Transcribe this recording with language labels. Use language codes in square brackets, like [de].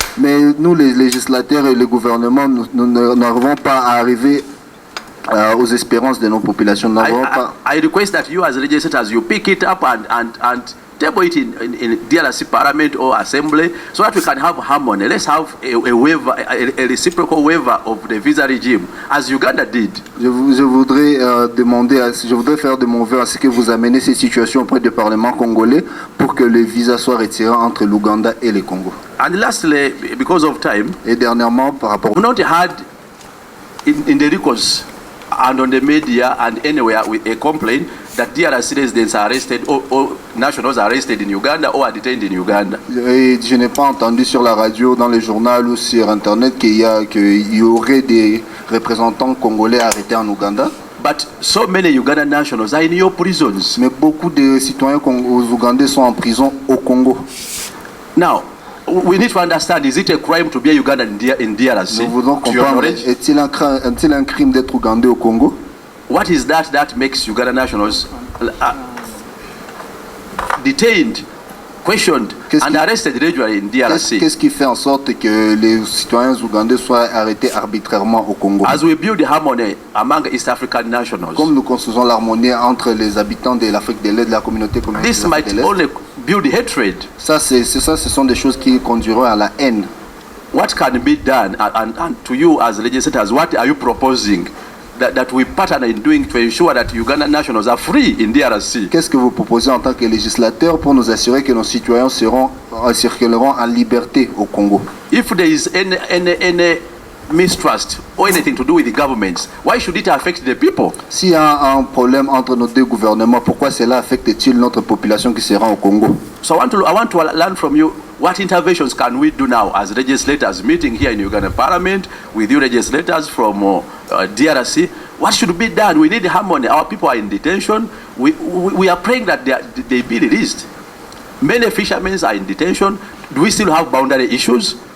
[fr] Mais nous, les législateurs et le gouvernement, nous n'arrivons pas à arriver aux espérances de nos populations. [en] I request that you as legislators, you pick it up and table it in DRC Parliament or Assembly so that we can have harmony. Let's have a waiver, a reciprocal waiver of the visa regime, as Uganda did. [fr] Je voudrais faire de mon vœu à ce que vous amenez ces situations auprès du Parlement congolais pour que le visa soit retiré entre l'Ouganda et le Congo. [en] And lastly, because of time, [fr] et dernièrement, par rapport [en] we've not had in the records and on the media and anywhere with a complaint that DRC residents are arrested or nationals are arrested in Uganda or are detained in Uganda. [fr] Et je n'ai pas entendu sur la radio, dans les journaux ou sur Internet qu'il y aurait des représentants congolais arrêtés en Ouganda. [en] But so many Ugandan nationals are in your prisons. [fr] Mais beaucoup de citoyens ougandais sont en prison au Congo. [en] Now, we need to understand, is it a crime to be a Ugandan in DRC? [fr] Nous voulons comprendre, est-il un crime d'être ougandais au Congo? [en] What is that makes Ugandan nationals detained, questioned, and arrested regularly in DRC? [fr] Qu'est-ce qui fait en sorte que les citoyens ougandais soient arrêtés arbitrairement au Congo? [en] As we build harmony among East African nationals, [fr] comme nous construisons l'harmonie entre les habitants de l'Afrique de l'Est, de la communauté [en] this might only build hatred. [fr] Ce sont des choses qui conduiront à la haine. [en] What can be done, and to you as legislators, what are you proposing that we partner in doing to ensure that Ugandan nationals are free in DRC? [fr] Qu'est-ce que vous proposez en tant que législateur pour nous assurer que nos citoyens circuleront en liberté au Congo? [en] If there is any mistrust or anything to do with the governments, why should it affect the people? [fr] S'il y a un problème entre nos deux gouvernements, pourquoi cela affecte-t-il notre population qui sera au Congo? [en] So I want to learn from you, what interventions can we do now as legislators meeting here in Ugandan Parliament with you legislators from DRC? What should be done? We need harmony. Our people are in detention. We are praying that they be released. Many fishermen are in detention. Do we still have boundary issues?